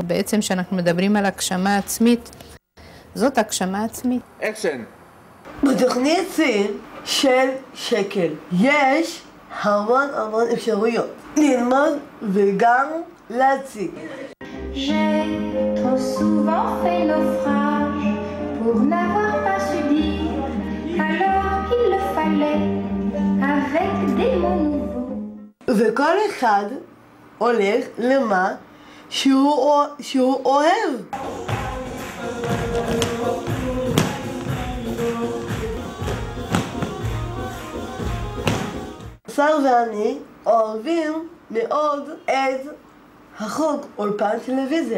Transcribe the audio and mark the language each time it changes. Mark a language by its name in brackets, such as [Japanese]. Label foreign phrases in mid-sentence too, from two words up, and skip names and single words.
[Hebrew] בעצם שאנחנו מדברים על הגשמה עצמית, זאת הגשמה עצמית. אקשן! בתוכנית סין של שקל יש המון אפשרויות ללמוד וגם להציג. [French] J'ai trop souvent fait naufrage pour n'avoir pas su dire, alors il le fallait avec des mots nouveaux. [Hebrew] וכל אחד הולך למה שהוא אוהב. שר ואני אוהבים מאוד את החוג אולפן טלוויזיה.